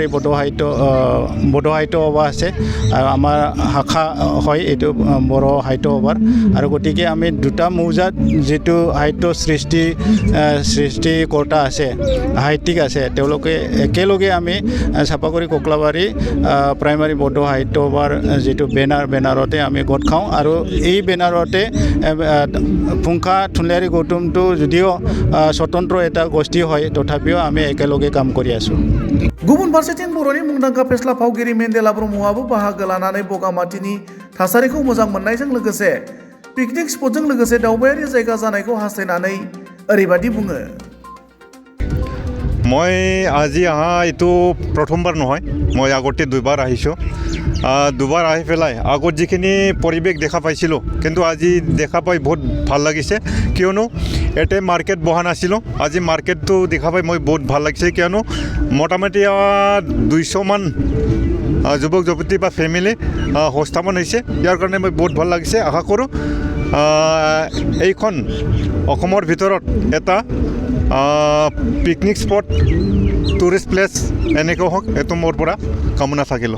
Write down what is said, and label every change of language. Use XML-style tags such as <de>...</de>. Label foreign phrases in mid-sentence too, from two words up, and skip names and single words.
<as>বড়ো সাহিত্য সভা আছে আৰু আমাৰ শাখা হয় এইটো বড়ো সাহিত্য সভাৰ আৰু গতিকে আমি দুটা মৌজাত যিটো সাহিত্য সৃষ্টিকৰ্তা আছে সাহিত্যিক আছে তেওঁলোকে একেলগে আমি চাপাগুৰি ককলাবাৰী প্ৰাইমাৰী বড়ো সাহিত্য সভাৰ যিটো বেনাৰতে আমি গোট খাওঁ আৰু এই বেনাৰতে ফুংখা থুনলাৰী গৌতমটো যদিও স্বতন্ত্ৰ এটা গোষ্ঠী হয় তথাপিও আমি একেলগে কাম কৰি আছোঁ</as> <brx>गुबुन फारसेथिं बर'नि मुंदांखा फेस्ला फावगिरि मेन्देला ब्रह्मआबो बाहागो लानानै बगामाथिनि थासारिखौ मोजां मोननायजों लोगोसे</brx> <en>picnic spot</en> <brx>लोगोसे दावबायारि जायगा जानायखौ हास्थायनानै ओरैबादि बुङो</brx> <as>মই আজি অহা এইটো প্ৰথমবাৰ নহয় মই আগতে 2বাৰ আহিছোঁ 2বাৰ আহি পেলাই আগত যিখিনি পৰিৱেশ দেখা পাইছিলোঁ কিন্তু আজি দেখা পাই বহুত ভাল লাগিছে কিয়নো ইয়াতে মাৰ্কেট বহা নাছিলোঁ আজি মাৰ্কেটটো দেখা পাই মই বহুত ভাল লাগিছে কিয়নো মোটামুটি 200মান যুৱক যুৱতী বা ফেমিলি সংস্থাপন হৈছে ইয়াৰ কাৰণে মই বহুত ভাল লাগিছে আশা কৰোঁ এইখন অসমৰ ভিতৰত এটা</as> <en>picnic spot tourist place</en> <as>এনেকৈ হওক এইটো মোৰ পৰা কামনা থাকিলোঁ</as>